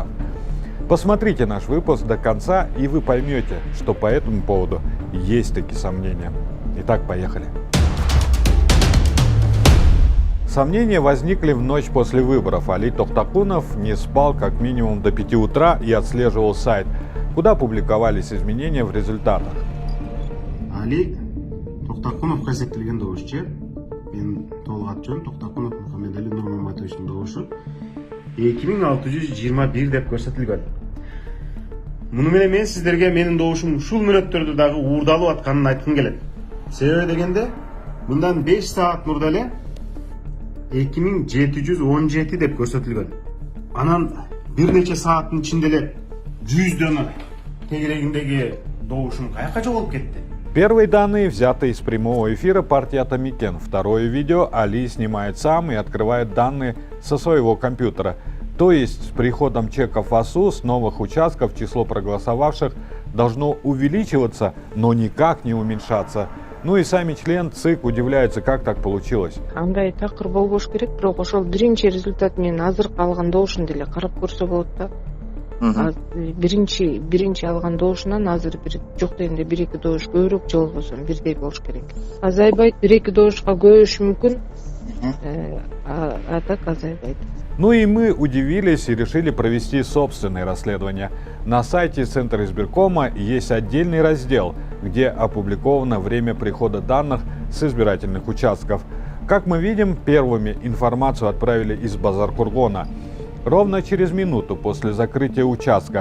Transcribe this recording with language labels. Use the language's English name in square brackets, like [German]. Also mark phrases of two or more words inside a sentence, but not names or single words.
[Russian] Посмотрите наш выпуск до конца, и вы поймете, что по этому поводу есть такие сомнения. Итак, поехали. Сомнения возникли в ночь после выборов. Али Тохтакунов не спал как минимум до 5 утра и отслеживал сайт, куда публиковались изменения в результатах. [Kyrgyz] Али Тохтакунов эсептелген добушу. Мен толук ат жөнүм Тохтакунов Мухаммедали Нурмаматовичтин добушу 2621 деп көрсөтүлгөн. Муну менен мен сиздерге менин добушум ушул мүнөттөрдө дагы уурдалып атканын айткым келет. Себеби дегенде мындан 5 саат мурда эле 2717 деп көрсөтүлгөн. Анан бир нече сааттын ичинде эле 100 дана тегерегиндеги добушум каяка жоголуп кетти. [Russian] Первые данные взяты из прямого эфира партии Атамикен. Второе видео Али снимает сам и открывает данные со своего компьютера. То есть с приходом чеков в АСУ с новых участков число проголосовавших должно увеличиваться, но никак не уменьшаться. Ну и сами член ЦИК удивляются, как так получилось. [Kyrgyz] Андай такыр болбош керек, бирок ошол биринчи результат менен азыркы алган добушун деле карап көрсө болот да. Биринчи алган добушунан азыр жок дегенде 1-2 добуш көбүрөөк же болбосо бирдей болуш керек. Азайбайт, 1-2 добушка көбөйүшү мүмкүн. А так азайбайт. [Russian] Ну и мы удивились и решили провести собственное расследование. На сайте Центра избиркома есть отдельный раздел, где опубликовано время прихода данных с избирательных участков. Как мы видим, первыми информацию отправили из Базар-Кургона ровно через минуту после закрытия участка.